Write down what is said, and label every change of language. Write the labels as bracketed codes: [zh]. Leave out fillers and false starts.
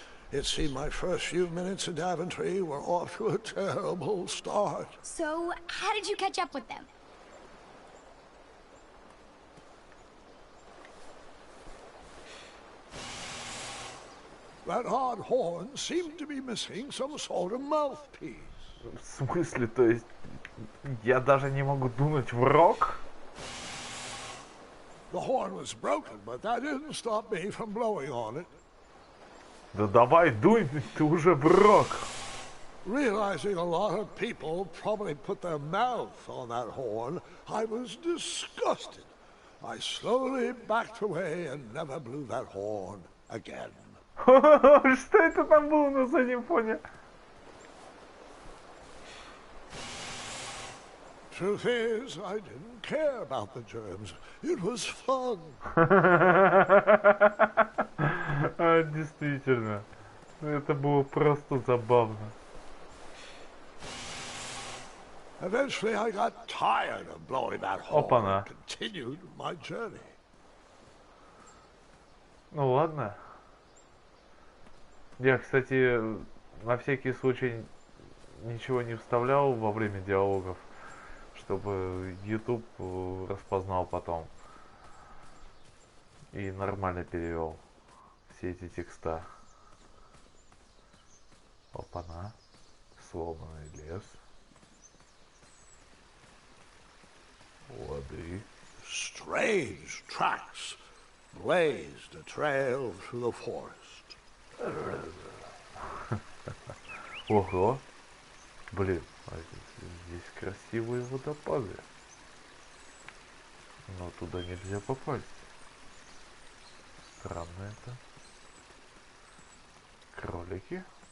[en] It seemed my first few minutes in Daventry were off to a terrible start. So, how did you catch up with them? That odd horn seemed to be missing some sort of mouthpiece. [ru] В смысле, то есть я даже не могу дунуть в рог? [en] The horn was broken, but that didn't stop me from blowing on it. [ru] Да давай дунь, ты уже в рог. [en] Realizing a lot of people probably put their mouth on that horn, I was disgusted. I slowly backed away and never blew that horn again. [ru] Что это там было на заднем фоне? [en] Truth is, I didn't care about the germs. It was fun. [ru] Действительно. Это было просто забавно. [en] Eventually, I got tired of blowing that horn [ru] Опа-на. [en] and continued my journey. [ru] Ну ладно. Я, кстати, на всякий случай ничего не вставлял во время диалогов, чтобы YouTube распознал потом и нормально перевел все эти текста. Опа-на. Сломанный лес. Воды. [en] Strange tracks blazed a trail through the forest. [ru] Ого. Блин, а здесь красивые водопады. Но туда нельзя попасть. Странно это. Кролики.